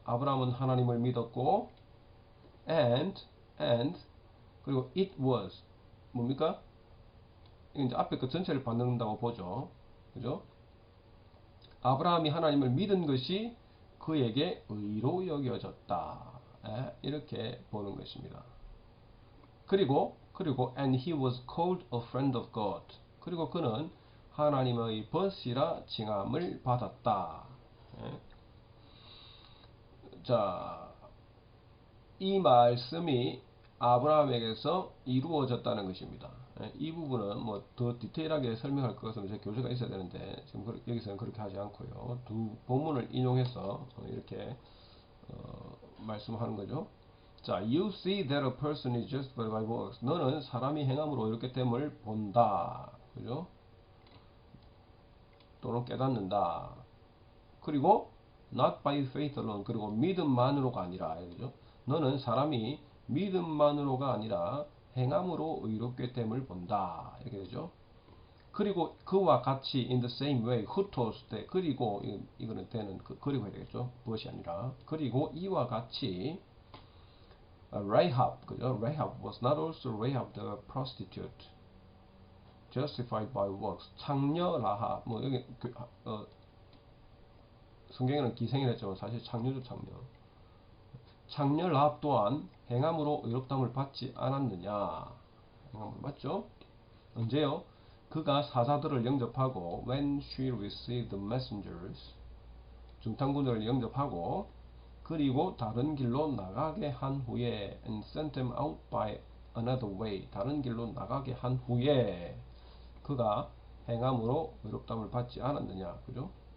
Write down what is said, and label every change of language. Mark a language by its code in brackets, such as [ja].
[ko] 아브라함은 하나님을 믿었고 [en] and [ko] 그리고 [en] it was [ko] 뭡니까? 이제 앞에 그 전체를 받는다고 보죠. 그죠? 아브라함이 하나님을 믿은 것이 그에게 의로 여겨졌다. 이렇게 보는 것입니다. [en] 그리고 and he was called a friend of God. [ko] 그리고 그는 하나님의 벗이라 칭함을 받았다. 자, 이 말씀이 아브라함에게서 이루어졌다는 것입니다. 이 부분은 뭐 더 디테일하게 설명할 것은 제 교재가 있어야 되는데 지금 여기서는 그렇게 하지 않고요. 두 본문을 인용해서 이렇게 말씀하는 거죠. [en] 자, you see that a person is justified by works. [ko] 너는 사람이 행함으로 이렇게 됨을 본다. 그죠? 또는 깨닫는다. [en] 그리고 not by faith alone. [ko] 그리고 믿음만으로가 아니라. 그죠? 너는 사람이 믿음만으로가 아니라 행함으로 의롭게 됨을 본다. 이렇게 되죠. 그리고 그와 같이 [en] in the same way [ko] 후토스 때 그리고 이거는 때는 그리고 해야 되겠죠. 무엇이 아니라 그리고 이와 같이 Rahab, 그죠? [en] Rahab was not also Rahab the prostitute, justified by works. [ko] 창녀 라합, 뭐 여기 성경에는 기생이랬지만 사실 창녀죠, 창녀. 창녀 라합 또한 행함으로 의롭다함을 받지 않았느냐? 행함으로 맞죠? 언제요? 그가 사자들을 영접하고 [en] when she received the messengers, [ko] 중탄군들을 영접하고 그리고 다른 길로 나가게 한 후에 [en] and sent them out by another way, [ko] 다른 길로 나가게 한 후에 그가 행함으로 의롭다함을 받지 않았느냐. 그죠?